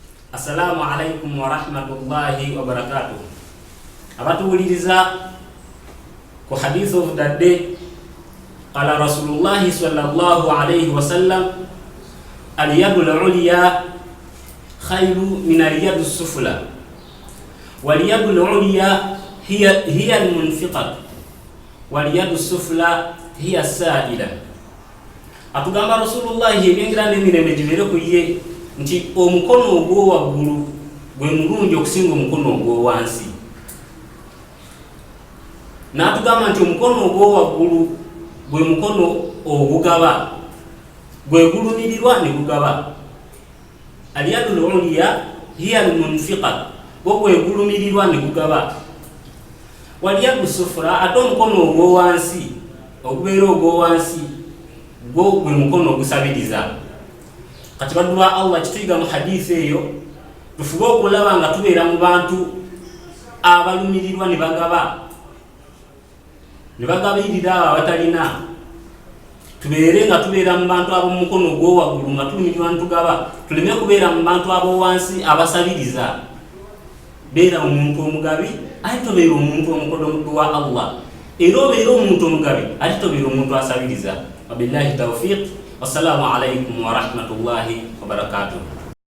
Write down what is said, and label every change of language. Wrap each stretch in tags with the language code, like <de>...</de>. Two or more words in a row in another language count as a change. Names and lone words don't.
<ar>السلام عليكم ورحمة الله وبركاته.</ar> <lg>Abatuwuliriza ku</lg> <en>hadith of the day,</en> <ar>قال رسول الله صلى الله عليه وسلم اليد العليا خير من اليد السفلى واليد العليا هي المنفقة واليد السفلى هي السائلة.</ar> <lg>Atugamba Rasulullah ebyengira n'emirembe gibere ku ye nti omukono ogwo waggulu gwe mulungi okusinga omukono ogwo wansi. N'atugamba nti omukono ogwo waggulu gwe mukono ogugaba, gwe gulumirirwa ne gugaba.</lg> <ar>اليد العليا هي المنفقة,</ar> <lg>gwe gulumirirwa ne gugaba.</lg> <ar>واليد السفلى,</ar> <lg>ate omukono ogwo wansi ogubeera ogwo wansi gwo gwe mukono ogusabiriza. Kati baddu ba Allah kituyiga mu hadisi eyo tufube okulaba nga tubeera mu bantu abalumirirwa ne bagabirira abo abatalina. Tubeere nga tubeera mu bantu ab'omukono ogw'owaggulu nga tulumirirwa ne tugaba, tuleme kubeera mu bantu ab'owansi abasabiriza. Beera omuntu omugabi ate tobeera omuntu omukono omuddu wa Allah, era obeera omuntu omugabi ate tobeera omuntu asabiriza.</lg> <ar>وبالله التوفيق. والسلام عليكم ورحمة الله وبركاته.</ar>